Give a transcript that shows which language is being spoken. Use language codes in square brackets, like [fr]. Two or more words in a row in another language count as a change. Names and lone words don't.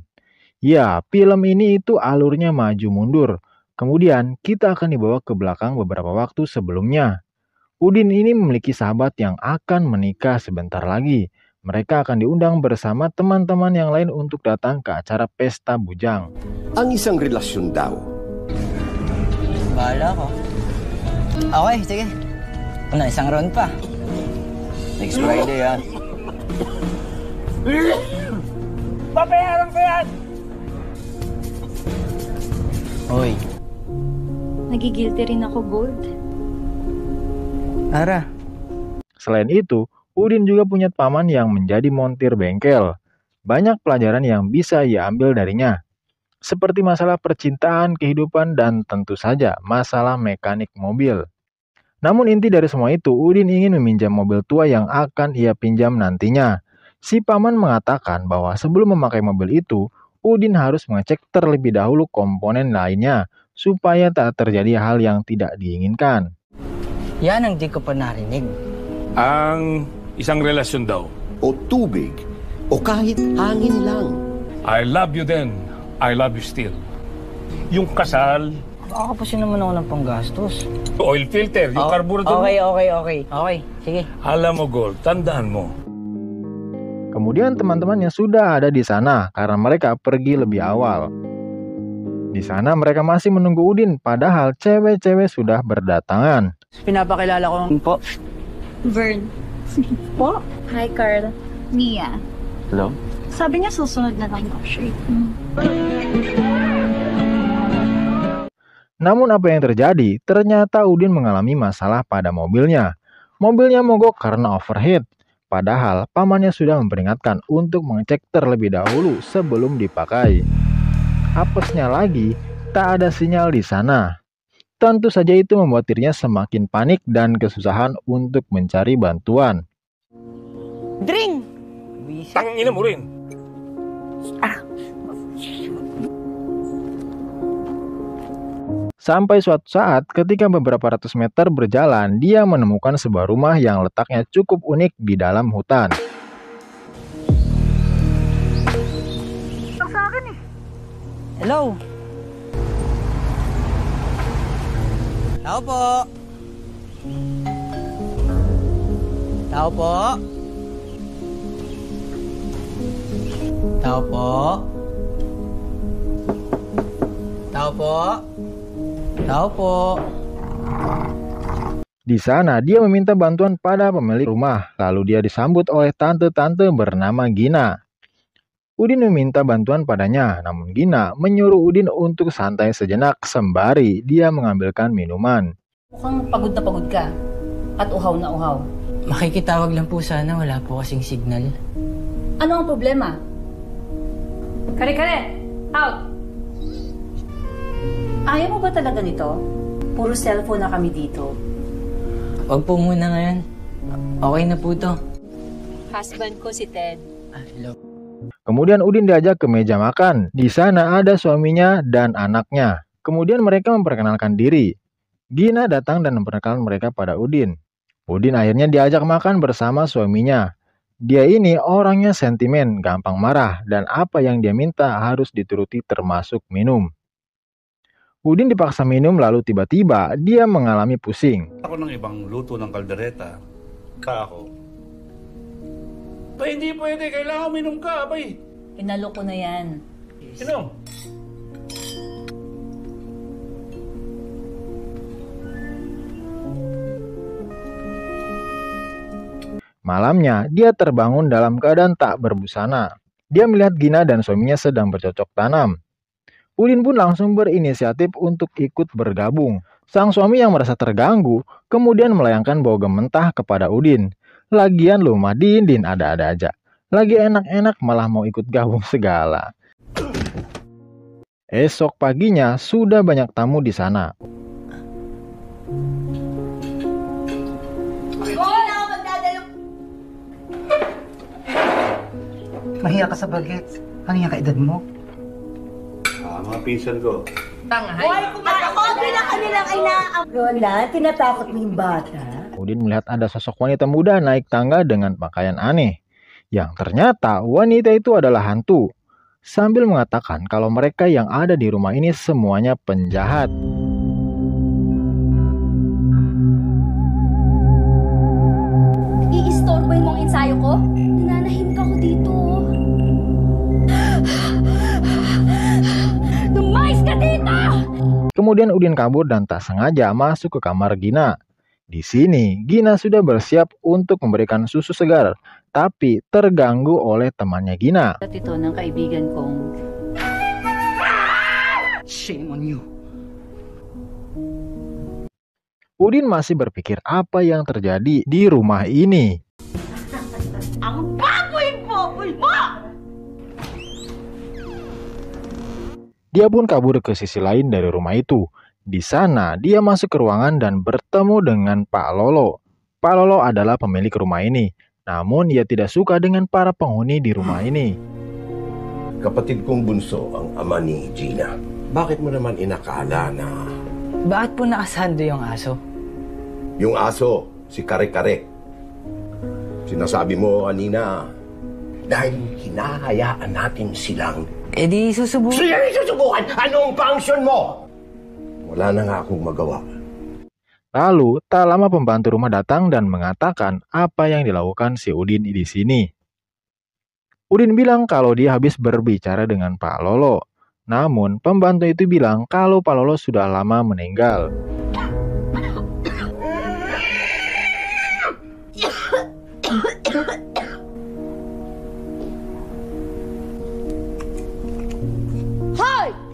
[id] Ya, film ini itu alurnya maju mundur. Kemudian kita akan dibawa ke belakang beberapa waktu sebelumnya. Udin ini memiliki sahabat yang akan menikah sebentar lagi. Mereka akan diundang bersama teman-teman yang lain untuk datang ke acara pesta bujang. [tl] Ang isang relasyon daw. Bahala ko. Okay, sige. Isang round pa. [en] Next Friday, ha? [tl] Babayaran ko yan! Hoy. Nagigilty rin ako, Gold. Ara. [id] Selain itu, Udin juga punya paman yang menjadi montir bengkel. Banyak pelajaran yang bisa ia ambil darinya, seperti masalah percintaan, kehidupan, dan tentu saja masalah mekanik mobil. Namun inti dari semua itu, Udin ingin meminjam mobil tua yang akan ia pinjam nantinya. Si paman mengatakan bahwa sebelum memakai mobil itu, Udin harus mengecek terlebih dahulu komponen lainnya, supaya tak terjadi hal yang tidak diinginkan. [tl] Yan ang di ko pa narinig. Ang isang relasyon daw. O tubig. O kahit hangin lang. [en] I love you then. I love you still. [tl] Yung kasal, Kakapusin naman ako ng panggastos. [en] oil filter, yung carburetor. [tl] Okay. Sige. Alam mo, Gold, tandaan mo. [id] Kemudian teman-temannya sudah ada di sana karena mereka pergi lebih awal. Di sana mereka masih menunggu Udin, padahal cewek-cewek sudah berdatangan. [tl] Pinapakilala ko Po. Vern. Po? Hi, Carl. Mia. Hello? Sabi niya susunod na lang ako siya. [id] Namun apa yang terjadi? Ternyata Udin mengalami masalah pada mobilnya. Mobilnya mogok karena overheat. Padahal pamannya sudah memperingatkan untuk mengecek terlebih dahulu sebelum dipakai. Apesnya lagi, tak ada sinyal di sana. Tentu saja itu membuat dirinya semakin panik dan kesusahan untuk mencari bantuan. [tl] Drink! Tangina mo rin. [id] Sampai suatu saat ketika beberapa ratus meter berjalan, dia menemukan sebuah rumah yang letaknya cukup unik di dalam hutan. [tl] Hello? Tao po. Tao po. Tao po. Tao po. Tao po. [id] Di sana dia meminta bantuan pada pemilik rumah, lalu dia disambut oleh tante-tante bernama Gina. Udin meminta bantuan padanya, namun Gina menyuruh Udin untuk santai sejenak sembari dia mengambilkan minuman. [tl] Mukhang pagod na pagod ka. At uhaw na uhaw. Makikitawag lang po sana, wala po kasing signal. Ano ang problema? Kare-kare! Out! Ayaw mo ba talaga nito? Puro cellphone na kami dito. Huwag po muna ngayon. Okay na po to. Husband ko si Ted. Hello. [id] Kemudian Udin diajak ke meja makan. Di sana ada suaminya dan anaknya. Kemudian mereka memperkenalkan diri. Gina datang dan memperkenalkan mereka pada Udin. Udin akhirnya diajak makan bersama suaminya. Dia ini orangnya sentimen, gampang marah, dan apa yang dia minta harus dituruti termasuk minum. Udin dipaksa minum lalu tiba-tiba dia mengalami pusing. [tl] Ako ng ibang luto ng kaldereta. Ako. Hindi pwede. Kailangan uminom ka, abay. Kinalo ko na yan. Inom. [id] Malamnya, dia terbangun dalam keadaan tak berbusana. Dia melihat Gina dan suaminya sedang bercocok tanam. Udin pun langsung berinisiatif untuk ikut bergabung. Sang suami yang merasa terganggu, kemudian melayangkan bau gementah kepada Udin. Lagian lu mah Din ada-ada aja. Lagi enak-enak malah mau ikut gabung segala. Esok paginya sudah banyak tamu di sana. [tl] Mahiya ka sa bagets. Ano yan ka edad mo? Mga pinsan ko. Lola, tinatakot mo yung bata? [id] Udin melihat ada sosok wanita muda naik tangga dengan pakaian aneh. Yang ternyata wanita itu adalah hantu. Sambil mengatakan kalau mereka yang ada di rumah ini semuanya penjahat. [tl] I-istorboy mong ensayo ko? Nananahimik ako dito. Lumayas ka dito! [id] Kemudian Udin kabur dan tak sengaja masuk ke kamar Gina. Di sini, Gina sudah bersiap untuk memberikan susu segar, tapi terganggu oleh temannya Gina. [tl] At ito ng kaibigan kong... [en] Shame on you. [id] Udin masih berpikir apa yang terjadi di rumah ini. [tl] Ang baboy-baboy mo! [id] Dia pun kabur ke sisi lain dari rumah itu. Di sana, dia masuk ke ruangan dan bertemu dengan Pak Lolo. Pak Lolo adalah pemilik rumah ini. Namun, ia tidak suka dengan para penghuni di rumah ini. [tl] Kapatid kong bunso ang ama ni Gina. Bakit mo naman inakala na Bakit po nakasando yung aso? yung aso, si Kare-Kare? Sinasabi mo kanina, dahil hinahayaan natin silang... Eh di susubukan. Sila susubukan! Anong function mo? Wala na nga akong magawa. [id] Lalu, tak lama pembantu rumah datang dan mengatakan apa yang dilakukan si Udin di sini. Udin bilang kalau dia habis berbicara dengan Pak Lolo. Namun, pembantu itu bilang kalau Pak Lolo sudah lama meninggal. Hoy!